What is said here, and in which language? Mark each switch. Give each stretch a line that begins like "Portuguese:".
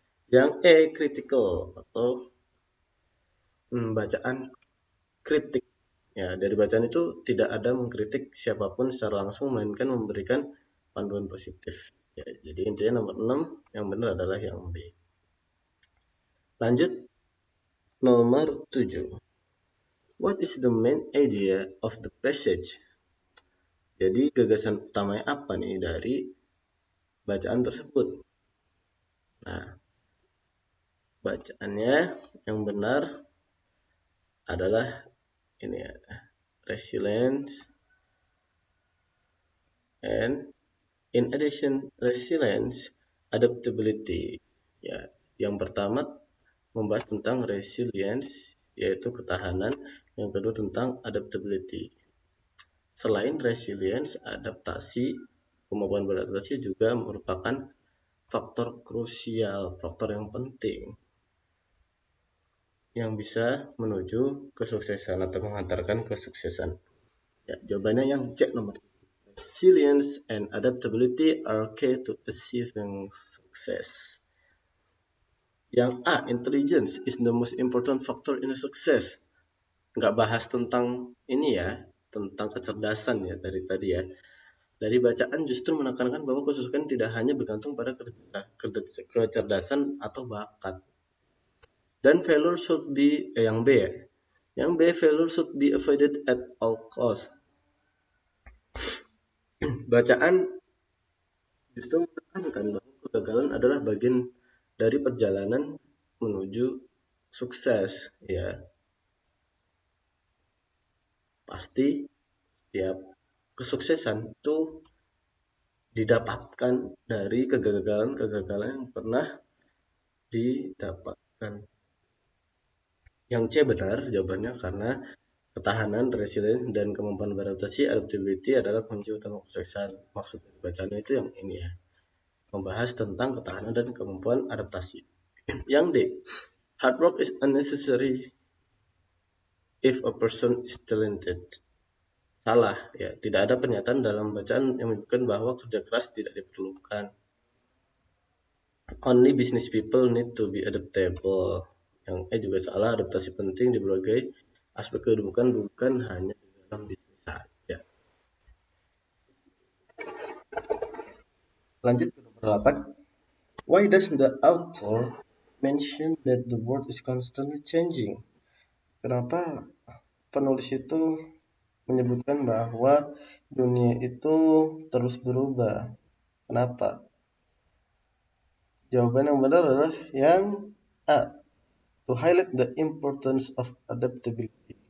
Indonesian: Yang E, critical atau bacaan kritik. Ya, dari bacaan itu tidak ada mengkritik siapapun secara langsung, melainkan memberikan panduan positif. Ya, jadi intinya nomor 6 yang benar adalah yang B. Lanjut nomor 7.
English: What is the main idea of the passage?
Indonesian: Jadi gagasan utamanya apa nih dari bacaan tersebut? Nah, bacaannya yang benar adalah ini ya,
English: resilience and in addition resilience, adaptability.
Indonesian: Ya, yang pertama membahas tentang resilience yaitu ketahanan, yang kedua tentang adaptability. Selain resilience, adaptasi, kemampuan beradaptasi juga merupakan faktor krusial, faktor yang penting yang bisa menuju kesuksesan atau mengantarkan kesuksesan. Ya, jawabannya yang C nomor.
English: Resilience and adaptability are key to achieving success.
Indonesian: Yang A,
English: intelligence is the most important factor in success.
Indonesian: Nggak bahas tentang ini ya, tentang kecerdasan ya dari tadi ya. Dari bacaan justru menekankan bahwa kesuksesan tidak hanya bergantung pada kecerdasan atau bakat. Dan
English: failure should be
Indonesian: yang B ya. Yang B,
English: failure should be avoided at all cost.
Indonesian: Bacaan justru menekankan bahwa kegagalan adalah bagian dari perjalanan menuju sukses ya. Pasti setiap kesuksesan itu didapatkan dari kegagalan-kegagalan yang pernah didapatkan. Yang C benar jawabannya, karena ketahanan, resilience, dan kemampuan beradaptasi, adaptability adalah kunci utama kesuksesan. Maksud dari bacaannya itu yang ini ya, membahas tentang ketahanan dan kemampuan adaptasi. Yang D,
English: hard work is unnecessary if a person is talented.
Indonesian: Salah ya, tidak ada pernyataan dalam bacaan yang menyebutkan bahwa kerja keras tidak diperlukan.
English: Only business people need to be adaptable.
Indonesian: Yang E juga salah, adaptasi penting di berbagai aspek kehidupan, bukan hanya di dalam bisnis saja. Lanjut ke nomor 8.
English: Why does the author mention that the world is constantly changing?
Indonesian: Kenapa penulis itu menyebutkan bahwa dunia itu terus berubah? Kenapa? Jawaban yang benar adalah yang A,
English: to highlight the importance of adaptability.